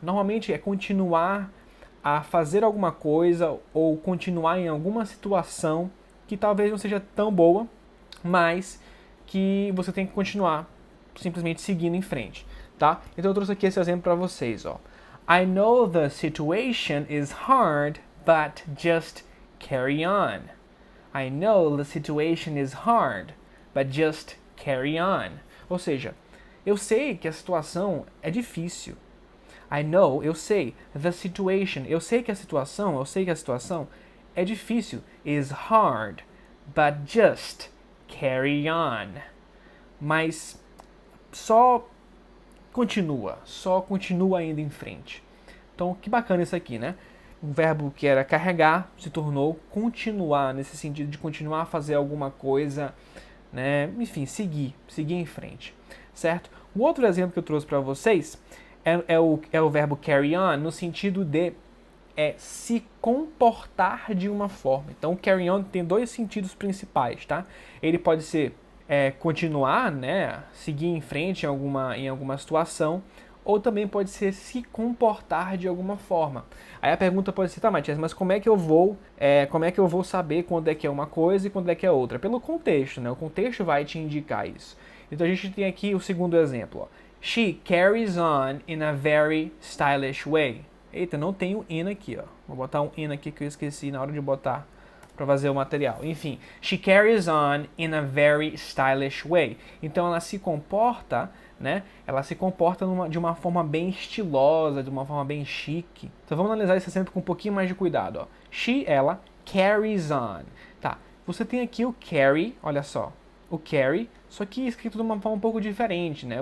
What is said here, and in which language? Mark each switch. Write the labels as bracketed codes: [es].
[pt] Normalmente é continuar a fazer alguma coisa ou continuar em alguma situação que talvez não seja tão boa, mas que você tem que continuar simplesmente seguindo em frente, tá? Então eu trouxe aqui esse exemplo para vocês, ó. [en] I know the situation is hard, but just carry on. I know the situation is hard, but just carry on. [pt] Ou seja, eu sei que a situação é difícil. [en] I know, [pt] eu sei. [en] The situation, [pt] eu sei que a situação é difícil. [en] Is hard, but just carry on. [pt] Mas só continua indo em frente. Então, que bacana isso aqui, né? Um verbo que era carregar se tornou continuar, nesse sentido de continuar a fazer alguma coisa, né? Enfim, seguir em frente, certo? O outro exemplo que eu trouxe para vocês é o verbo carry on no sentido de se comportar de uma forma. Então, carry on tem dois sentidos principais, tá? Ele pode ser continuar, né? Seguir em frente em alguma situação, ou também pode ser se comportar de alguma forma. Aí a pergunta pode ser, tá, Matias, mas como é que eu vou saber quando é que é uma coisa e quando é que é outra? Pelo contexto, né? O contexto vai te indicar isso. Então a gente tem aqui o segundo exemplo, ó. [en] She carries on in a very stylish way. [pt] Eita, não tem o in aqui, ó. Vou botar um in aqui que eu esqueci na hora de botar para fazer o material. [en] Enfim, she carries on in a very stylish way. [pt] Então ela se comporta, né? Ela se comporta de uma forma bem estilosa, de uma forma bem chique. Então vamos analisar esse exemplo com um pouquinho mais de cuidado, ó. She, ela, carries on. Tá, você tem aqui o carry, olha só. O carry, só que escrito de uma forma um pouco diferente, né?